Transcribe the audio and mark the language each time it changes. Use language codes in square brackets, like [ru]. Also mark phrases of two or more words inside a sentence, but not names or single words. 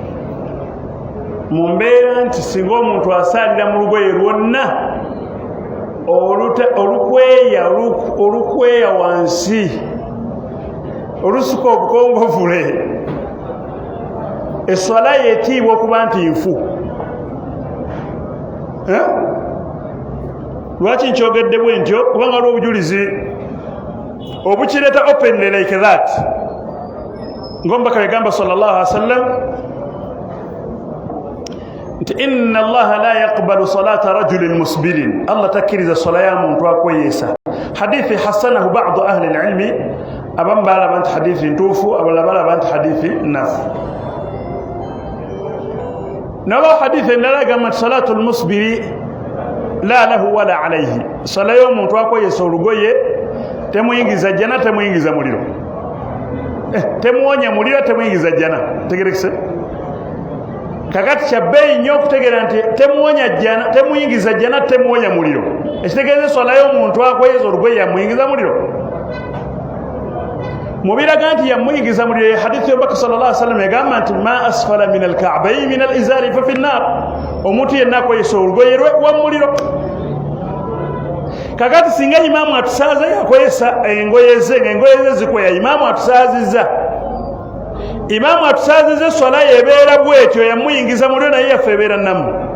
[lg] mu mbeera nti singa omuntu asaalira mu lugoye lwonna olukweya wansi olusuka obukongovule eswala yetiibwa okuba nti nfu. Lwaki nkyogedde bwe ntyo? Kubanga waliwo obujulizi obukireeta [en] openly like that, [lg] ng'omubaka yagamba [ar] صلى الله عليه وسلم [lg] nti [ar] إن الله لا يقبل صلاة رجل مسبل, [lg] Allah takkiriza swala ya muntu akweyesa. [ar] حديث حسنه بعض أهل العلم, [lg] abamu balaba nti hadithi ntuufu, abalala balaba nti hadithi nafu. Nawa hadithi endala egamba nti [ar] صلاة المسبل لا له ولا عليه, [lg] swala y'omuntu akweyesa olugoye temuyingiza jjana temuyingiza muliro, temuwonya muliro temuyingiza jjana. Tegerekese kakati kya bbeeyi nnyo okutegeera nti temuwonya jjana temuyingiza jjana temuwonya muliro, ekitegeeza swala y'omuntu akweyeza olugoye yamuyingiza muliro. Mubiraga nti yamuyingiza muliro ye hadithi y'omubaka [ar] صلى الله عليه وسلم [lg] egamba nti [ar] ما أسفل من الكعبين من الإزار ففي النار, [lg] omuntu yenna akweyesa olugoye lwe wa muliro. Kakati singa imamu atusaaza yakweyesa engoye ze ng'engoye ze zikweya, imamu atusaazizza, imamu atusaazizza swala yebeera bwetyo yamuyingiza muliro naye yaffe ebeera namu.